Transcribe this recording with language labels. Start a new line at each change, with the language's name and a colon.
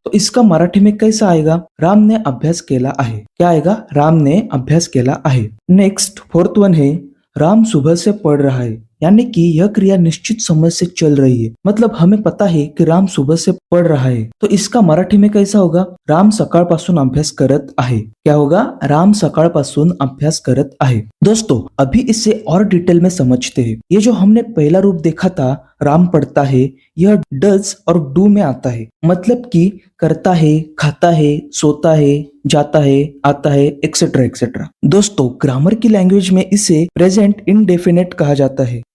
Hindi: तो इसका मराठी में कैसा आएगा?
Marathi: राम ने अभ्यास केला आहे।
Hindi: क्या आएगा?
Marathi: राम ने अभ्यास केला आहे।
Hindi: नेक्स्ट फोर्थ वन है राम सुबह से पढ़ रहा है, यानी कि यह क्रिया निश्चित समय से चल रही है, मतलब हमें पता है कि राम सुबह से पढ़ रहा है। तो इसका मराठी में कैसा होगा?
Marathi: राम सकाळपासून अभ्यास करत आहे।
Hindi: क्या होगा?
Marathi: राम सकाळपासून अभ्यास करत आहे।
Hindi: दोस्तों, अभी इसे और डिटेल में समझते हैं। ये जो हमने पहला रूप देखा था राम पढ़ता है, यह डज और डू में आता है, मतलब कि करता है, खाता है, सोता है, जाता है, आता है, एक्सेट्रा एक्सेट्रा। दोस्तों, ग्रामर की लैंग्वेज में इसे प्रेजेंट इंडेफिनेट कहा जाता है।